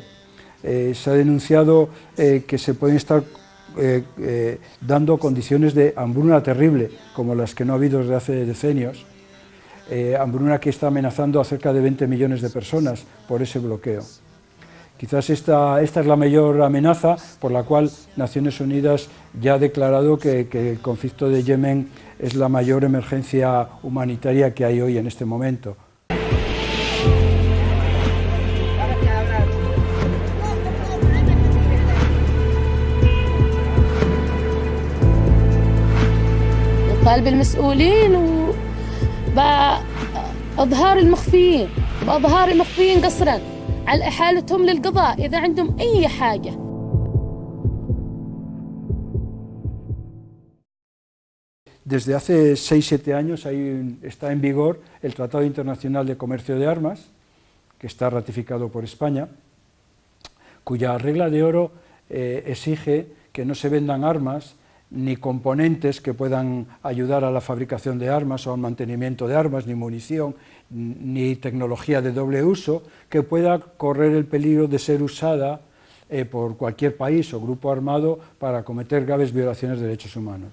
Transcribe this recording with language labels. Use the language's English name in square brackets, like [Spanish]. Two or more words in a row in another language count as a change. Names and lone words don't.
[Spanish] Se ha denunciado que se pueden estar dando condiciones de hambruna terrible, como las que no ha habido desde hace decenios, hambruna que está amenazando a cerca de 20 millones de personas por ese bloqueo. Quizás esta es la mayor amenaza por la cual Naciones Unidas ya ha declarado que el conflicto de Yemen es la mayor emergencia humanitaria que hay hoy en este momento. [Arabic] طالب المسؤولين وبإظهار المخفيين قصرا على إحالتهم للقضاء إذا عندهم أي حاجة. [Spanish] Desde hace 6-7 años está en vigor el Tratado Internacional de Comercio de Armas, que está ratificado por España, cuya regla de oro exige que no se vendan armas ni componentes que puedan ayudar a la fabricación de armas o al mantenimiento de armas, ni munición, ni tecnología de doble uso que pueda correr el peligro de ser usada por cualquier país o grupo armado para cometer graves violaciones de derechos humanos.